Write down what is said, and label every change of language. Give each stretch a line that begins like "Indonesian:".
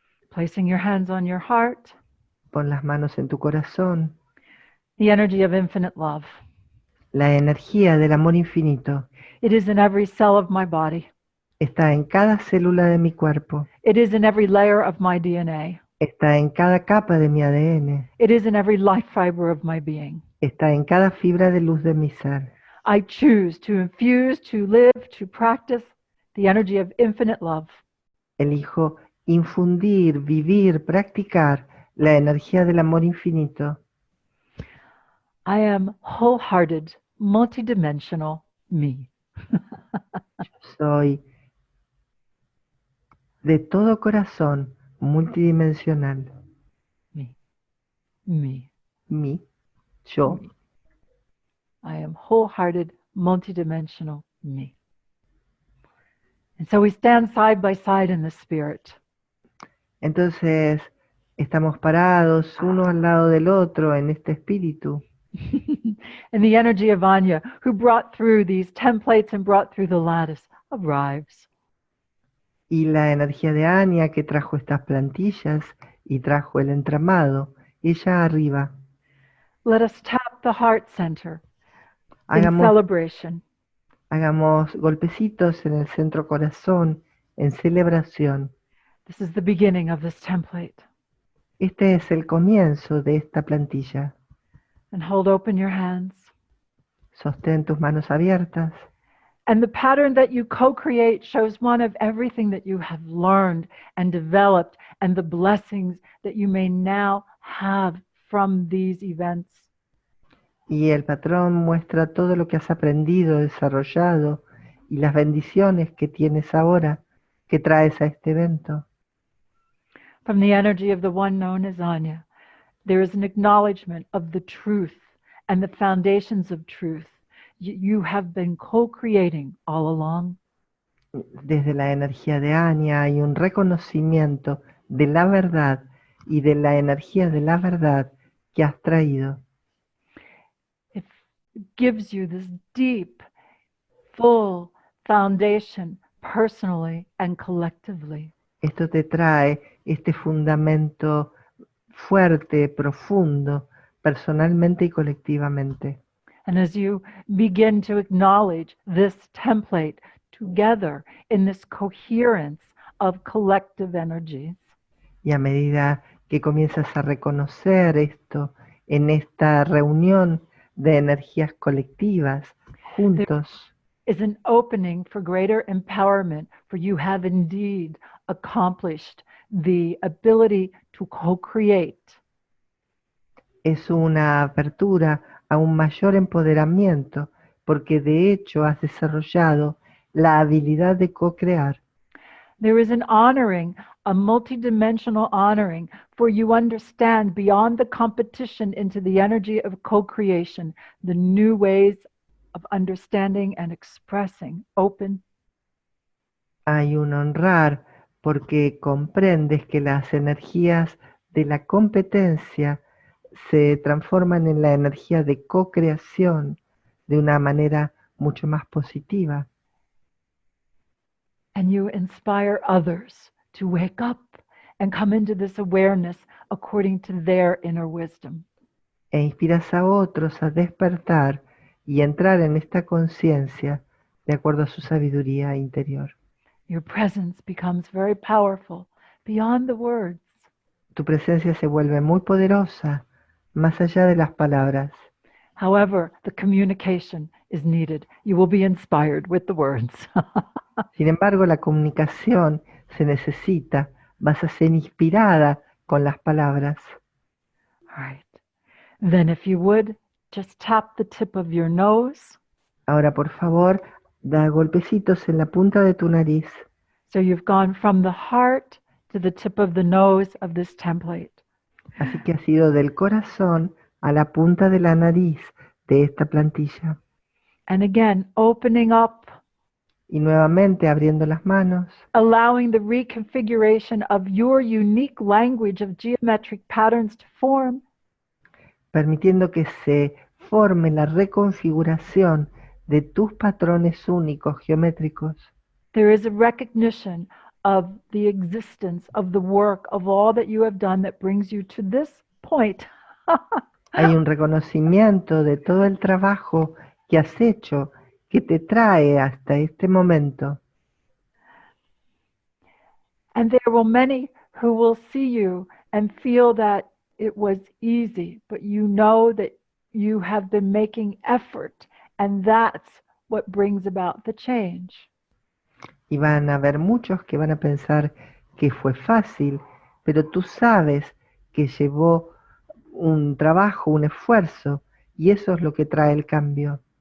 English: Placing your hands on your heart,
Spanish: Pon las manos en tu corazón.
English: the energy of infinite love.
Spanish: La energía del amor infinito
English: It is in every cell of my body.
Spanish: está en cada célula de mi cuerpo.
English: It is in every layer of my DNA.
Spanish: Está en cada capa de mi ADN.
English: It is in every life fiber of my being.
Spanish: Está en cada fibra de luz de mi ser.
English: I choose to infuse, to live, to practice the energy of infinite love.
Spanish: Elijo infundir, vivir, practicar la energía del amor infinito.
English: I am wholehearted, multidimensional me.
Spanish: Soy de todo corazón multidimensional.
English: Me. Me.
Spanish: Mi, yo.
English: Me. I am wholehearted, multidimensional me. And so we stand side by side in the spirit.
Spanish: Entonces estamos parados uno al lado del otro en este espíritu.
English: And the energy of Anya, who brought through these templates and brought through the lattice, arrives.
Spanish: Y la energía de Anya que trajo estas plantillas y trajo el entramado, ella arriba.
English: Let us tap the heart center in
Spanish: Hagamos,
English: celebration.
Spanish: hagamos golpecitos en el centro corazón, en celebración.
English: This is the beginning of this template.
Spanish: Este es el comienzo de esta plantilla.
English: And hold open your hands.
Spanish: Sostén tus manos abiertas.
English: And the pattern that you co-create shows one of everything that you have learned and developed and the blessings that you may now have from these events.
Spanish: Y el patrón muestra todo lo que has aprendido, desarrollado y las bendiciones que tienes ahora, que traes a este evento.
English: From the energy of the one known as Anya, there is an acknowledgement of the truth and the foundations of truth you have been co-creating all along.
Spanish: Desde la energía de Anya hay un reconocimiento de la verdad y de la energía de la verdad que has traído.
English: It gives you this deep, full foundation personally and collectively.
Spanish: Esto te trae este fundamento fuerte, profundo, personalmente y colectivamente.
English: And as you begin to acknowledge this template together in this coherence of collective energies,
Spanish: Y a medida que comienzas a reconocer esto en esta reunión de energías colectivas, juntos,
English: is an opening for greater empowerment, for you have indeed accomplished the ability to co-create.
Spanish: es una apertura a un mayor empoderamiento, porque de hecho has desarrollado la habilidad de co-crear.
English: There is an honoring, a multidimensional honoring, for you understand beyond the competition into the energy of co-creation, the new ways of understanding and expressing open.
Spanish: Hay un honrar porque comprendes que las energías de la competencia se transforman en la energía de co-creación de una manera mucho más positiva.
English: And you inspire others to wake up and come into this awareness according to their inner wisdom.
Spanish: E inspiras a otros a despertar y entrar en esta conciencia de acuerdo a su sabiduría interior.
English: Your presence becomes very powerful beyond the words.
Spanish: Tu presencia se vuelve muy poderosa, más allá de las palabras.
English: However, the communication is needed. You will be inspired with the words.
Spanish: Sin embargo, la comunicación se necesita, vas a ser inspirada con las palabras.
English: All right. Then if you would, just tap the tip of your nose.
Spanish: Ahora, por favor, da golpecitos en la punta de tu nariz.
English: So you've gone from the heart to the tip of the nose of this template.
Spanish: Así que has ido del corazón a la punta de la nariz de esta plantilla.
English: And again, opening up,
Spanish: Y nuevamente abriendo las manos,
English: allowing the reconfiguration of your unique language of geometric patterns to form.
Spanish: permitiendo que se forme la reconfiguración de tus patrones únicos geométricos.
English: There is a recognition of the existence of the work of all that you have done that brings you to this point.
Spanish: Hay un reconocimiento de todo el trabajo que has hecho que te trae hasta este momento.
English: And there will many who will see you and feel that it was easy, but you know that you have been making effort, and that's what brings about the change.
Spanish: Y van a haber muchos que van a pensar que fue fácil, pero tú sabes que llevó un trabajo, un esfuerzo, y eso es lo que trae el cambio.